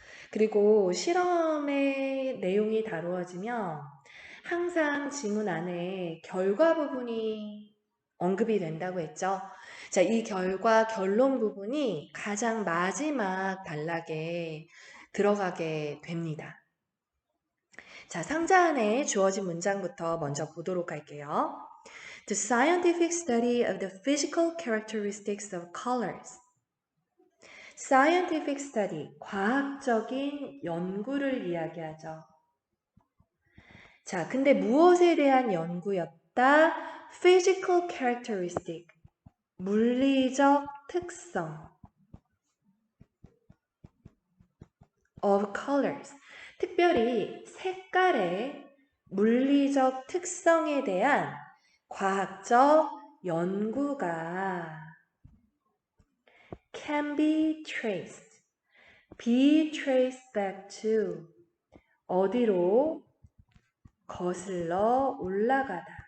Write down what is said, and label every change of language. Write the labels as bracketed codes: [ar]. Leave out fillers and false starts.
[ko] 그리고 실험의 내용이 다루어지면 항상 지문 안에 결과 부분이 언급이 된다고 했죠. 자, 이 결과 결론 부분이 가장 마지막 단락에 들어가게 됩니다. 자, 상자 안에 주어진 문장부터 먼저 보도록 할게요. [en] The scientific study of the physical characteristics of colors. scientific study, [ko] 과학적인 연구를 이야기하죠. 자, 근데 무엇에 대한 연구였다? [en] physical characteristic, [ko] 물리적 특성 [en] of colors, [ko] 특별히 색깔의 물리적 특성에 대한 과학적 연구가 [en] can be traced, be traced back to [ko] 어디로 거슬러 올라가다.